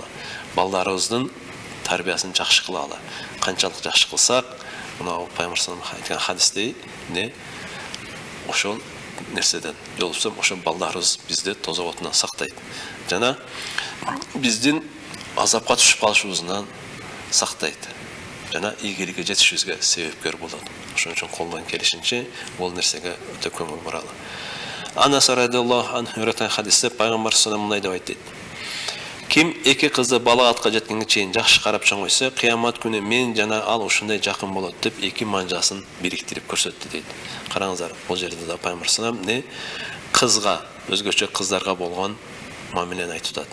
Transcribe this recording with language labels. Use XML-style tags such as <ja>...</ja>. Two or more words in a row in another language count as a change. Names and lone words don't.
<ky>Балдарыбыздын тарбиясын жакшы кылалы. Канчалык жакшы кылсак, мына Пайгамбар</ky> <ar>صلى الله عليه</ar> <ky>айткан хадисте ошол нерседен жолупсам, ошол балдарыбыз бизди тозок отунан сактайт. Жана биздин азапка түшүп калышыбыздан сактайт. Жана ийгиликке жетишибизге себепкер болот. Ошон үчүн колдон келишинче бул нерсеге өтө көңүл буралы. Анас</ky> <ar>رضي الله عنه</ar> <ky>айткан хадисте Пайгамбар</ky> <ar>صلى الله عليه</ar> <ky>мындай деп айтты: Kim эки кызы балагатка жеткенге чейин жакшы карап чоңойсо, кыямат күнү мен жана ал ушундай жакын болот деп эки манжасын бириктирип көрсөттү дейт. Караңыздар, бул жерде да Пайгамбар салам не кызга, өзгөчө кыздарга болгон мамилени айтып атат.</ky>